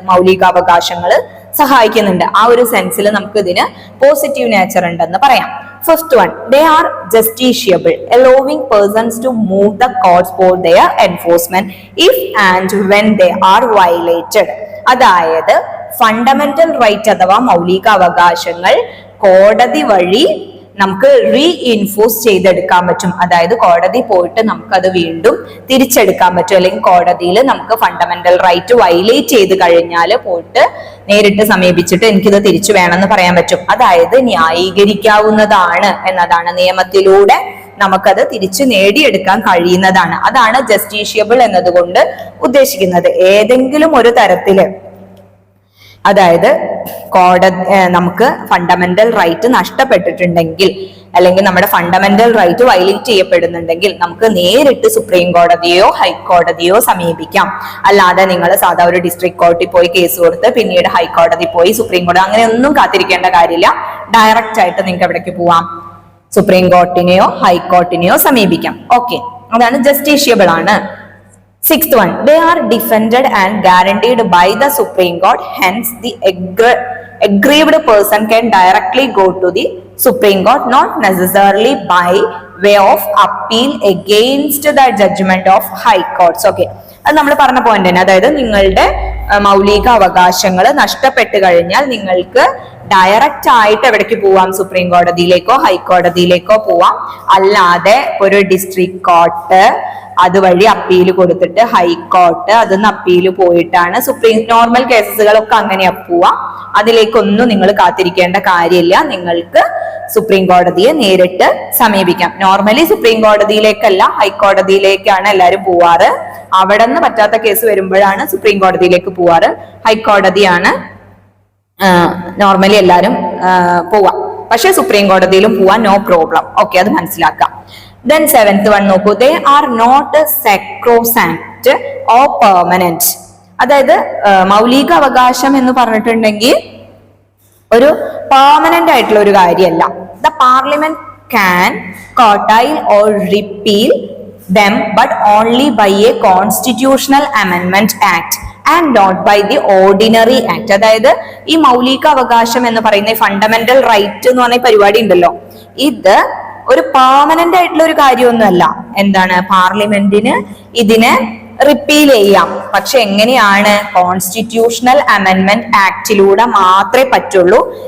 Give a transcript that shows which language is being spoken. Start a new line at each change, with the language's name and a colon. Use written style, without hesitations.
Malayalam: മൗലികാവകാശങ്ങൾ സഹായിക്കുന്നുണ്ട്. ആ ഒരു സെൻസിൽ നമുക്ക് ഇതിന് പോസിറ്റീവ് നേച്ചർ ഉണ്ടെന്ന് പറയാം.
English: Fifth one, they are justiciable, allowing persons to move the courts for their enforcement if and when they are violated.
Malayalam: അതായത് ഫണ്ടമെന്റൽ റൈറ്റ് അഥവാ മൗലിക അവകാശങ്ങൾ കോടതി വഴി നമുക്ക് റീഇൻഫോഴ്സ് ചെയ്തെടുക്കാൻ പറ്റും. അതായത് കോടതി പോയിട്ട് നമുക്കത് വീണ്ടും തിരിച്ചെടുക്കാൻ പറ്റും. അല്ലെങ്കിൽ കോടതിയിൽ നമുക്ക് ഫണ്ടമെന്റൽ റൈറ്റ് വയലേറ്റ് ചെയ്ത് കഴിഞ്ഞാൽ പോയിട്ട് നേരിട്ട് സമീപിച്ചിട്ട് എനിക്കിത് തിരിച്ചു വേണമെന്ന് പറയാൻ പറ്റും. അതായത് ന്യായീകരിക്കാവുന്നതാണ് എന്നതാണ്. നിയമത്തിലൂടെ നമുക്കത് തിരിച്ചു നേടിയെടുക്കാൻ കഴിയുന്നതാണ്. അതാണ് ജസ്റ്റീഷ്യബിൾ എന്നതുകൊണ്ട് ഉദ്ദേശിക്കുന്നത്. ഏതെങ്കിലും ഒരു തരത്തില്, അതായത് കോടതി നമുക്ക് ഫണ്ടമെന്റൽ റൈറ്റ് നഷ്ടപ്പെട്ടിട്ടുണ്ടെങ്കിൽ അല്ലെങ്കിൽ നമ്മുടെ ഫണ്ടമെന്റൽ റൈറ്റ് വയലേറ്റ് ചെയ്യപ്പെടുന്നുണ്ടെങ്കിൽ നമുക്ക് നേരിട്ട് സുപ്രീം കോടതിയോ ഹൈക്കോടതിയോ സമീപിക്കാം. അല്ലാതെ നിങ്ങൾ സാധാ ഒരു ഡിസ്ട്രിക്ട് കോർട്ടിൽ പോയി കേസ് കൊടുത്ത് പിന്നീട് ഹൈക്കോടതി പോയി സുപ്രീം കോടതി അങ്ങനെയൊന്നും കാത്തിരിക്കേണ്ട കാര്യമില്ല. ഡയറക്റ്റ് ആയിട്ട് നിങ്ങൾക്ക് എവിടേക്ക് പോവാം? സുപ്രീം കോർട്ടിനെയോ ഹൈക്കോർട്ടിനെയോ സമീപിക്കാം. ഓക്കെ, അതാണ് ജസ്റ്റീഷ്യബിൾ ആണ്.
English: Sixth one, they are defended and guaranteed by the Supreme Court. Hence, the aggrieved person can directly go to the Supreme Court, not necessarily by way of appeal against the judgment of high courts.
Malayalam: Okay, അത് നമ്മൾ പറഞ്ഞ point തന്നെ. അതായത് നിങ്ങളുടെ മൗലിക അവകാശങ്ങൾ നഷ്ടപ്പെട്ട് കഴിഞ്ഞാൽ നിങ്ങൾക്ക് ഡയറക്റ്റ് ആയിട്ട് എവിടേക്ക് പോവാം? സുപ്രീം കോടതിയിലേക്കോ ഹൈക്കോടതിയിലേക്കോ പോവാം. അല്ലാതെ ഒരു ഡിസ്ട്രിക്ട് കോർട്ട് അതുവഴി അപ്പീൽ കൊടുത്തിട്ട് ഹൈക്കോർട്ട് അതിന്ന് അപ്പീൽ പോയിട്ടാണ് സുപ്രീം നോർമൽ കേസുകളൊക്കെ അങ്ങനെ പോവാം. അതിലേക്കൊന്നും നിങ്ങൾ കാത്തിരിക്കേണ്ട കാര്യമില്ല. നിങ്ങൾക്ക് സുപ്രീം കോടതിയെ നേരിട്ട് സമീപിക്കാം. നോർമലി സുപ്രീം കോടതിയിലേക്കല്ല ഹൈക്കോടതിയിലേക്കാണ് എല്ലാവരും പോവാറ്. അവിടെ നിന്ന് പറ്റാത്ത കേസ് വരുമ്പോഴാണ് സുപ്രീം കോടതിയിലേക്ക് പോവാറ്. ഹൈക്കോടതിയാണ് നോർമലി എല്ലാവരും പോവാം. പക്ഷെ സുപ്രീം കോടതിയിലും പോവാൻ നോ പ്രോബ്ലം. ഓക്കെ, അത് മനസ്സിലാക്കാം.
English: Then seventh one
Malayalam: നോക്കൂ,
English: they are not sacrosanct or permanent.
Malayalam: അതായത് മൗലിക അവകാശം എന്ന് പറഞ്ഞിട്ടുണ്ടെങ്കിൽ ഒരു പെർമനന്റ് ആയിട്ടുള്ള ഒരു കാര്യമല്ല.
English: The parliament can curtail or repeal them but only by a constitutional amendment act and not by the ordinary act.
Malayalam: അതായത് ഈ മൗലിക അവകാശം എന്ന് പറയുന്ന ഫണ്ടമെന്റൽ റൈറ്റ് എന്ന് പറഞ്ഞ പരിപാടി ഉണ്ടല്ലോ, ഇത് ഒരു പെർമനന്റ് ആയിട്ടുള്ള ഒരു കാര്യമൊന്നുമല്ല. എന്താണ്? പാർലമെന്റിന് ഇതിനെ റിപ്പീൽ ചെയ്യാം. പക്ഷെ എങ്ങനെയാണ്? കോൺസ്റ്റിറ്റ്യൂഷണൽ അമെൻമെന്റ് ആക്ടിലൂടെ മാത്രമേ പറ്റുള്ളൂ.